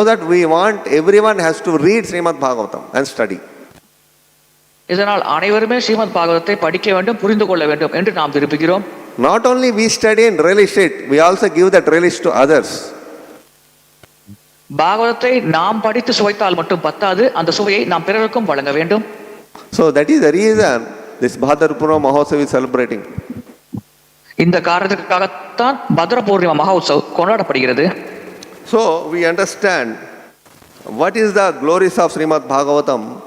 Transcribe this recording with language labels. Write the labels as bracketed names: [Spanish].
[English] So that we want everyone has to read Śrīmad-Bhāgavatam and study. [Tamil] இதனால் அனைவருமே ஸ்ரீமத் பாகவத்தை படிக்க வேண்டும், புரிந்து கொள்ள வேண்டும் என்று நாம் விரும்புகிறோம். [English] Not only we study and relish it, we also give that relish to others. [Tamil] பாகவத்தை நாம் படித்து சுவைத்தால் மட்டும் பத்தாது, அந்த சுவையை நாம் பிறருக்கும் வழங்க வேண்டும். [English] So that is the reason this Bhādra Mahotsav is celebrating. [Tamil] இந்த காரணத்துக்காகத்தான் பத்ர பௌர்ணமி மகோத்சவ் கொண்டாடப்படுகிறது. [English] So we understand what is the glories of Śrīmad-Bhāgavatam.